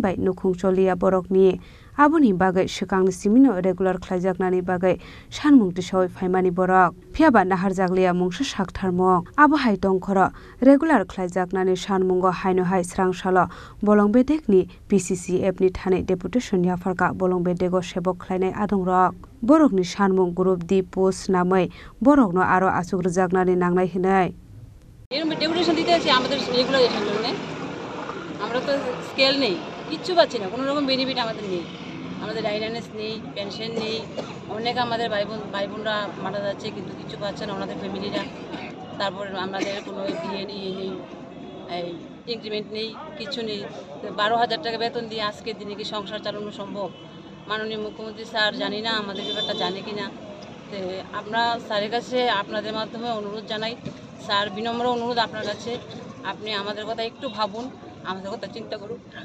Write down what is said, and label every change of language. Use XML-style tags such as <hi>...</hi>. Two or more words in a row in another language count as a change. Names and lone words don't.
<trp>बाय नुखुंसलिया बरकनि आबुनि बागै सिगांनि सिमिनो रेगुलार ख्लाइजाकनानि बागै सानमुंथि सय फाइमानि बरक फियाबा नाहार जागलिया मुंसो साकथारमं आबो हाय दंखर रेगुलार ख्लाइजाकनानि सानमुंगो हायनो हाय स्रांसालो बलंबेदेखनि PCCF नि थाने डेपुटेशन याफारका बलंबेदेखो सेबखलायनाय आदंरक बरकनि सानमुं</trp> <en>Group D post</en> <trp>नामै बरकनो आरो आसुग्रुजाकनानि नांनाय हिनै</trp> <bn>এরকম ডেপুটেশন দিতে আছে আমাদের রেগুলারেশন জন্য আমরা তো স্কেল নেই কিচ্ছু পাচ্ছি না কোনো রকম বেনিফিট আমাদের নেই আমাদের ডাইনানেস নেই পেনশন নেই অনেক আমাদের ভাই বোনরা মারা যাচ্ছে কিন্তু কিছু পাচ্ছে না ওনাদের ফ্যামিলিরা তারপর আমাদের কোনো বিয়ে নেই ইনক্রিমেন্ট নেই কিছু নেই 12,000 টাকা বেতন দিয়ে আজকের দিনে কি সংসার চালানো সম্ভব মাননীয় মুখ্যমন্ত্রী স্যার জানি না আমাদের ব্যাপারটা জানে কি না তো আমরা স্যারের কাছে আপনাদের মাধ্যমে অনুরোধ জানাই স্যার বিনম্র অনুরোধ আপনার কাছে আপনি আমাদের কথা একটু ভাবুন আমাদের কথা চিন্তা করুন</bn>